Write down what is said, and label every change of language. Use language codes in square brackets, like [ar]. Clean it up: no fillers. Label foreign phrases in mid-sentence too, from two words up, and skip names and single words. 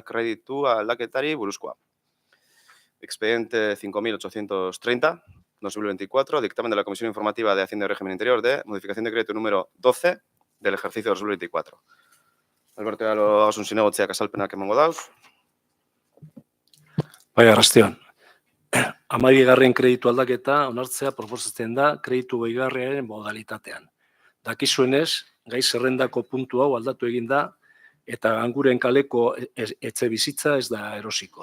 [eu] kreditu aldaketari buruzkoa. [es] Expediente 5.830/2024, dictamen de la Comisión Informativa de Hacienda y Régimen Interior de modificación de decreto número 12 del ejercicio 2024. [eu] Alberto Galo Ogasun zinegotziak azalpenak emango dauz. Bai, arrastion. 12. kreditu aldaketa onartzea proposatzen da kreditu gehigarriaren modalitatean. Dakizuenez, gai zerrendako puntu hau aldatu egin da eta Ganguren kaleko etxe bizitza ez da erosiko.